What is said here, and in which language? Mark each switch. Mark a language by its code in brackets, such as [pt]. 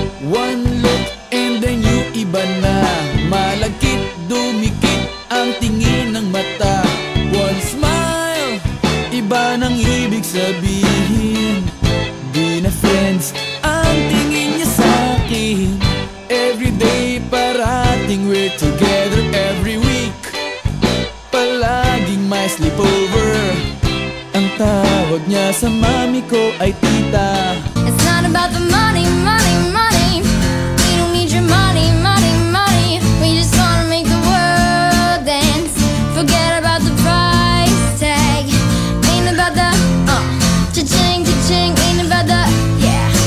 [en] One look and then you [tl] iba na. Malagkit, dumikit ang tingin ng mata. [en] One smile, [tl] iba nang ibig sabihin. Di na friends ang tingin niya sa'kin. [en] Everyday parating we're together every week. [tl] Palaging may sleepover. Ang tawag niya sa mami ko ay tita. [en] It's not about the money, money, money. We don't need your money, money, money. We just wanna make the world dance. Forget about the price tag. Ain't about the cha-ching, cha-ching. Ain't about the yeah.